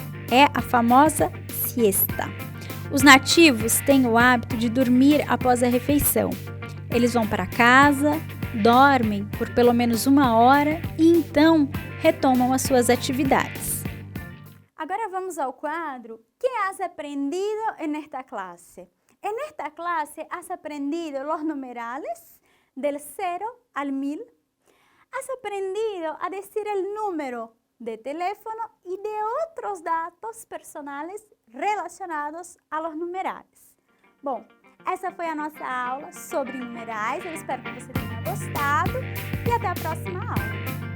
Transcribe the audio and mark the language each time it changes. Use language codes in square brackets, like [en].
[pt] É a famosa siesta. Os nativos têm o hábito de dormir após a refeição. Eles vão para casa, dormem por pelo menos 1 hora e então retomam as suas atividades. Agora vamos ao quadro [es] ¿Qué has aprendido en esta clase? En esta clase has aprendido los numerales del 0 al 1000. Has aprendido a decir el número de teléfono y de otros dados personales relacionados a los numerales. [pt] Bom, essa foi a nossa aula sobre numerais. Eu espero que você tenha gostado e até a próxima aula.